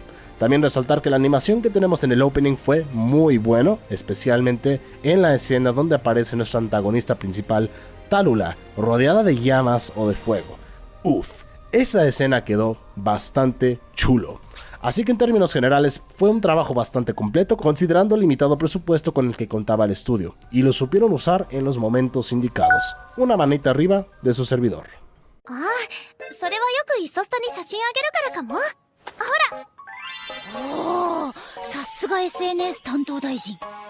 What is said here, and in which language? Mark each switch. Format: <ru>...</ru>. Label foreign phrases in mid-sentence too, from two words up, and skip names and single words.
<es>También resaltar que la animación que tenemos en el opening fue muy bueno, especialmente en la escena donde aparece nuestra antagonista principal, Talula, rodeada de llamas o de fuego. Uf, esa escena quedó bastante chulo. Así que en términos generales fue un trabajo bastante completo considerando el limitado presupuesto con el que contaba el estudio, y lo supieron usar en los momentos indicados. Una manita arriba de su servidor.</es> <ja>Ah, それはよくイソスタに写真あげるからかも。ほら。おお、さすが SNS 担当大臣。</ja>